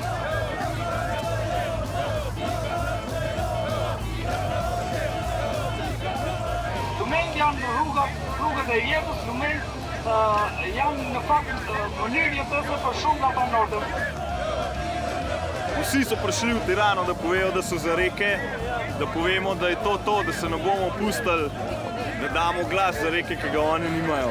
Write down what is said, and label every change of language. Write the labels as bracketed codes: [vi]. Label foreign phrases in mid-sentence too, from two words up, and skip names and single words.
[sq] Lumenjt janë rrugët e jetës, lumenjt janë në fakt mënyrë jetëse për shumë nga banorët. [sl] Vsi so prišli v Tirano, da povejo, da so za reke, da povemo, da je to, da se ne bomo pustili, da damo glas za reke, ki ga oni nimajo.